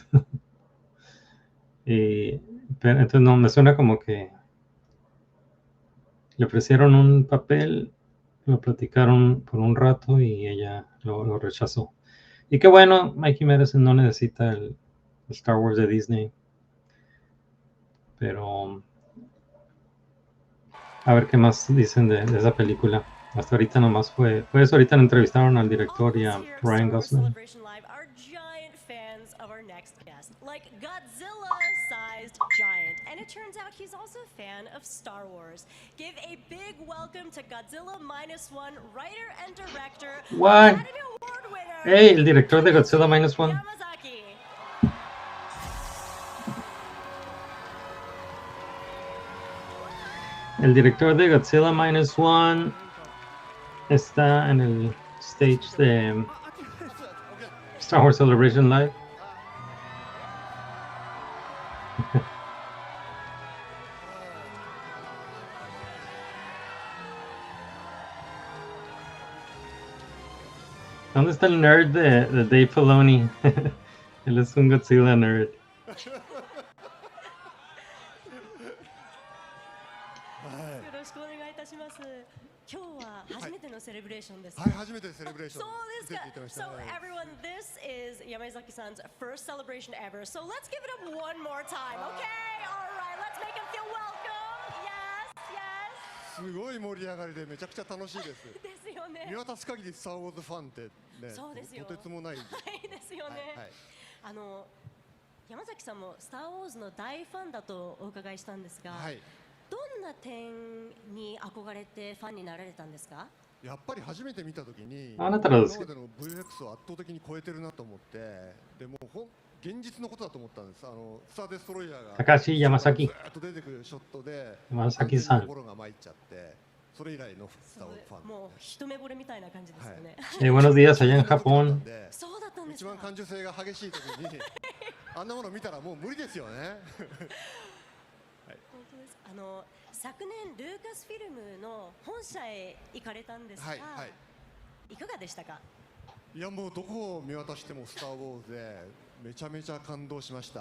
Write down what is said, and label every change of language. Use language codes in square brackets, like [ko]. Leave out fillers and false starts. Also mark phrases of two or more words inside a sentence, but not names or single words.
[es] Pero entonces no, me suena como que le ofrecieron un papel, lo platicaron por un rato y ella lo rechazó. Y qué bueno, Mikey Madison no necesita el Star Wars de Disney. Pero a ver qué más dicen de esa película. Hasta ahorita nomás fue eso. Ahorita entrevistaron al director y a Ryan Gosling. [en] Like Godzilla-sized giant, and it turns out he's also a fan of Star Wars. Give a big welcome to Godzilla -1 writer and director, What? Academy Award winner. [es] Hey, el director de Godzilla -1. El director de Godzilla -1 está en el stage de Star Wars Celebration Live. ¿Dónde está el nerd de Dave Filoni? Él es un Godzilla nerd. [ja] 今日は初めてのセレブレーションですか？はい、初めてセレブレーション。そうですか。 [en] So everyone, this is Yamazaki-san's first celebration ever. So let's give it up one more time, okay? All right, let's make him feel welcome. Yes, yes. [ja] すごい盛り上がりでめちゃくちゃ楽しいです。ですよね。見渡す限りスターウォーズファンってね、そうですよ。とてつもない。はいですよね。はい。山崎さんもスターウォーズの大ファンだとお伺いしたんですが。はい。どんな点に憧れてファンになられたんですか？やっぱり初めて見たときに、今までの VFX を圧倒的に超えてるなと思って、でも現実のことだと思ったんです。スターデストロイヤーが高橋山崎。ずっと出てくるショットで、山崎さん。心が参っちゃって、それ以来のスターウォーズファン。もう一目惚れみたいな感じですよね。 [es] Buenos días allá en Japón。 [ja] そうだったんですか。一番感受性が激しいときに、あんなもの見たらもう無理ですよね。昨年ルーカスフィルムの本社へ行かれたんですが、いかがでしたか？いやもうどこを見渡してもスター・ウォーズでめちゃめちゃ感動しました。